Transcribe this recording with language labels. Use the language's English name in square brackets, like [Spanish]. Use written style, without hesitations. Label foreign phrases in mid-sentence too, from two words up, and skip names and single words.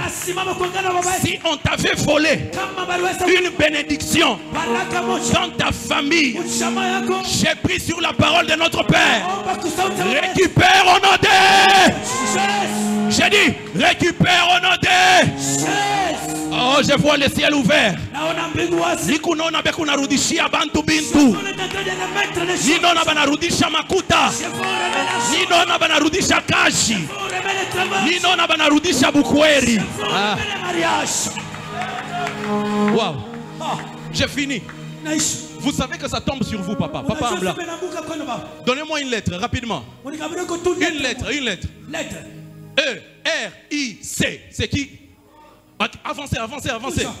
[French] Si on t'avait volé une bénédiction dans ta famille, j'ai pris sur la parole de notre Père. Récupère au nom de... J'ai dit, récupère au nom de... Oh, je vois le ciel ouvert. [Swahili] Nikunona bekunarudishia bantu bintu. Ninona banarudisha makuta. Ninona banarudisha kashi. Ninona banarudisha bukweri. [French] Wow. J'ai fini. Vous savez que ça tombe sur vous, papa. Papa Ambla. Donnez-moi une lettre, rapidement. Une lettre, une lettre. E-R-I-C. C'est qui? Avancez, avancez, avancez.